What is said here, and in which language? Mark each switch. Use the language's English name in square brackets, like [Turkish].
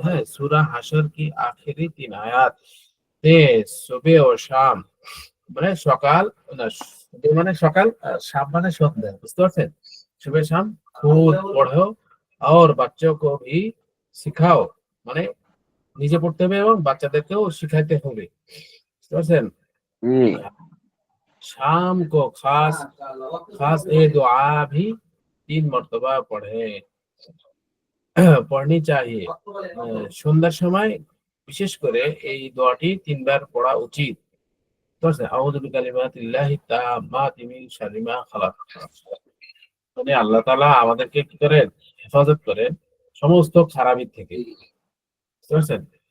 [Bangla] হ্যাঁ, সূরা হাশর কি আখেরি 3 আয়াত তে সুবহ ও শাম, মানে সকাল না, সুবহ মানে সকাল, আর শাম মানে সন্ধ্যা, বুঝতে পারছেন? সুবহ শাম খুদ পড়ো [Hindi] और बच्चों को भी सिखाओ, [Bangla] মানে নিজে পড়তে হবে এবং বাচ্চাদেরকেও শিখাইতে হবে, বুঝতে পারছেন? [Hindi] शाम को खास खास ये दुआ भी 3 मर्तबा पढ़े, পড়নি চাহিয়ে। [Bangla] সন্ধ্যার সময় বিশেষ করে এই দোয়াটি 3 বার পড়া উচিত। ঠিক আছে? আউযু বিকালিমাতিল্লাহি তাম্মাতি মিন শাররি মা খালাক, মানে আল্লাহ তাআলা আমাদেরকে কি করেন, হেফাজত করেন সমস্ত খারাপি থেকে, বুঝতে পারছেন?